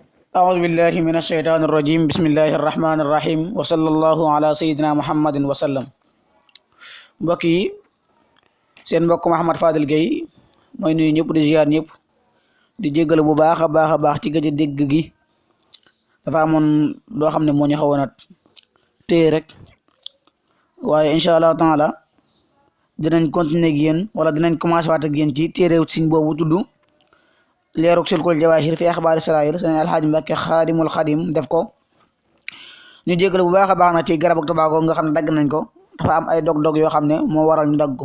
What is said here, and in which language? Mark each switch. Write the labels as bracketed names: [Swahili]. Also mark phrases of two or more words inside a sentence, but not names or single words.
[Arabic] أعوذ بالله من الشيطان الرجيم بسم الله الرحمن الرحيم وصلى الله على سيدنا محمد وسلم. [Wolof] mbokk yi seen mbokk Mouhamed Fadel Gueye mooy nuyu ñëpp di ziar ñëpp di jéggalu bu baax a baax ci gëj a dégg gi dafa amoon loo xam ne moo ñu xawoon a téye rek waaye [Arabic] إن شاء الله تعالى [Wolof] dinañ continuer ak yéen wala dinañ commencé waat ak yéen ci téere siñ boobu tudd leerug silkul jawaahir fi axbaar Israayil sëñ Alxaaji Mbàkke xaadimul xadim def ko ñu jéggalu bu baax a baax na ci garab ak tabaako nga xam ne dagg nañ ko dafa am ay dog-dog yoo xam ne moo waral ñu dagg ko